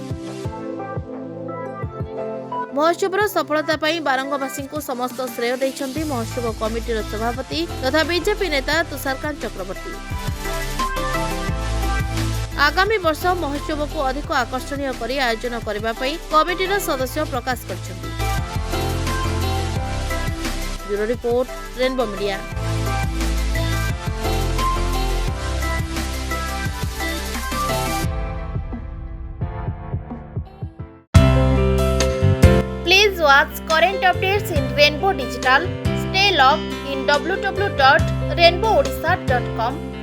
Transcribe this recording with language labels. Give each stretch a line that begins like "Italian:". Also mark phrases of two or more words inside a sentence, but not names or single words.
Odia: ମହୋତ୍ସବର ସଫଳତା ପାଇଁ ବାରଙ୍ଗବାସୀଙ୍କୁ ସମସ୍ତ ଶ୍ରେୟ ଦେଇଛନ୍ତି ମହୋତ୍ସବ କମିଟିର ସଭାପତି ତଥା ବିଜେପି ନେତା ତୁଷାରକାନ୍ତ ଚକ୍ରବର୍ତ୍ତୀ। ଆଗାମୀ ବର୍ଷ ମହୋତ୍ସବକୁ ଅଧିକ ଆକର୍ଷଣୀୟ କରି ଆୟୋଜନ କରିବା ପାଇଁ କମିଟିର ସଦସ୍ୟ ପ୍ରକାଶ କରିଛନ୍ତି। ବ୍ୟୁରୋ ରିପୋର୍ଟ, ରେନବୋ ମିଡିଆ।
English: Please watch current updates in Rainbow Digital. Stay logged in www.rainbowodisha.com.